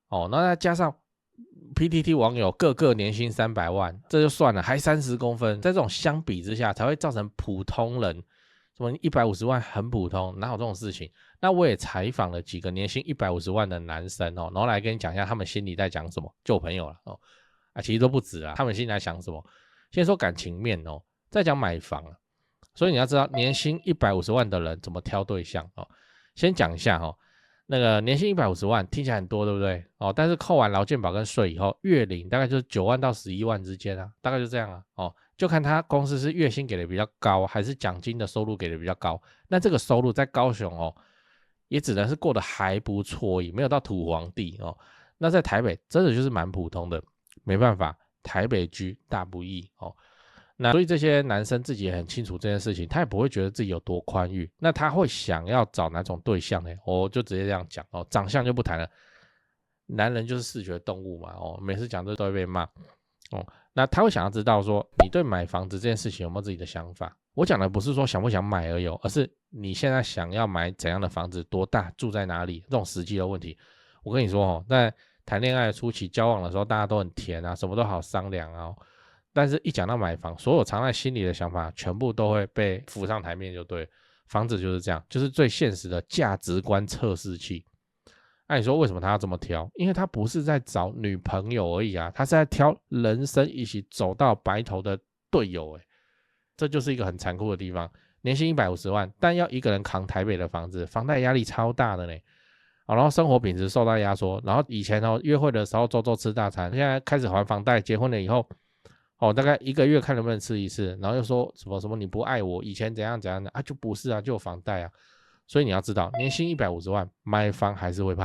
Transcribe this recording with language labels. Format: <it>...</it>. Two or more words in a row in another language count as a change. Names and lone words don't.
<zh>哦，那再加上 PTT 網友個個年薪300萬，這就算了，還30公分，在這種相比之下，才會造成普通人。什麼150萬很普通，哪有這種事情？那我也採訪了幾個年薪150萬的男生哦，然後來跟你講一下他們心裡在講什麼，就我朋友了哦，啊其實都不止啊，他們心裡在想什麼？先說感情面哦，再講買房，所以你要知道年薪150萬的人怎麼挑對象哦。先講一下哦，那個年薪150萬聽起來很多，對不對？哦，但是扣完勞健保跟稅以後，月領大概就是9萬到11萬之間啊，大概就這樣啊哦。就看他公司是月薪給的比較高，還是獎金的收入給的比較高。那這個收入在高雄哦，也只能是過得還不錯，也沒有到土皇帝哦。那在台北真的就是蠻普通的，沒辦法，台北居大不易哦。那所以這些男生自己也很清楚這件事情，他也不會覺得自己有多寬裕。那他會想要找哪種對象呢？我就直接這樣講哦，長相就不談了。男人就是視覺動物嘛哦，每次講這都會被罵哦。那他會想要知道說，你對買房子這件事情有沒有自己的想法？我講的不是說想不想買而已，而是你現在想要買怎樣的房子，多大，住在哪裡，這種實際的問題。我跟你說哦，在談戀愛的初期交往的時候，大家都很甜啊，什麼都好商量啊。但是一講到買房，所有藏在心裡的想法全部都會被浮上台面，就對。房子就是這樣，就是最現實的價值觀測試器。那你說為什麼他要這麼挑？因為他不是在找女朋友而已啊，他是在挑人生一起走到白頭的隊友。這就是一個很殘酷的地方。年薪150萬，但要一個人扛台北的房子，房貸壓力超大的呢。然後生活品質受到壓縮。然後以前約會的時候周周吃大餐，現在開始還房貸，結婚了以後大概1個月看能不能吃一次，然後又說什麼什麼你不愛我，以前怎樣怎樣的啊，就不是啊，就有房貸啊。所以你要知道，年薪150萬買房還是會怕。</zh>